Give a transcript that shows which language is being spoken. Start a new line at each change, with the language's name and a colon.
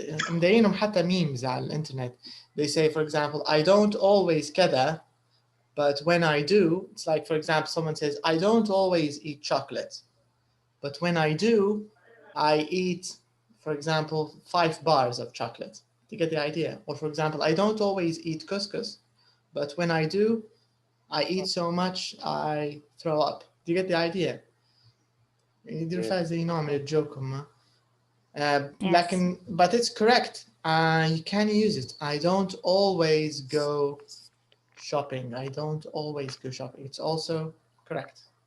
Arabic: مدينهم حتى memes على الانترنت.
English: They say, for example, I don't always كذا, but when I do, it's like, for example, someone says, I don't always eat chocolate, but when I do, I eat, for example, 5 bars of chocolate. You get the idea? Or for example, I don't always eat couscous, but when I do, I eat so much I throw up. Do you get the idea?
Arabic: يدير فيها زي نوع من الجوك هم.
English: لكن but it's correct. You can use it. I don't always go shopping. I don't always go shopping. It's also correct.